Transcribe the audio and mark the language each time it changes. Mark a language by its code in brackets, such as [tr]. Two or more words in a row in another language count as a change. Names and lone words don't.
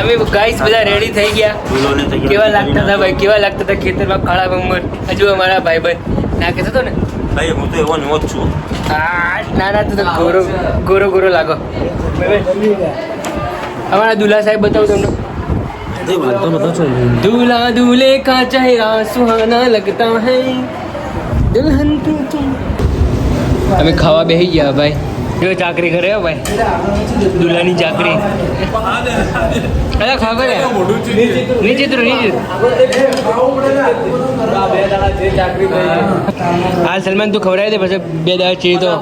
[gu] અમે ગાઈઝ બધા રેડી થઈ ગયા. કેવા લાગતા હતા ભાઈ, કેવા લાગતા હતા ખેતરમાં કાળા બમ્બર. હજુ અમારા ભાઈબંધ નાખે હતો ને ભાઈ હું તો એવો નવો જ છું. ના ના તો ગોરો ગોરો ગોરો લાગો. અમારા દુલ્હા સાહેબ બતાવું તમને. [hi] दूल्हा दूल्हे का चेहरा सुहाना लगता है दुल्हन [gu] અમે ખાવા બેસી ગયા ભાઈ. જો ચાકરી કરે હો ભાઈ, દુલ્હાની ચાકરી. અરે ખાવા કરે નીચે તો નીચે. હા સલમાન તું ખવડાવી દે પછી 2 દાડા ચીજ તો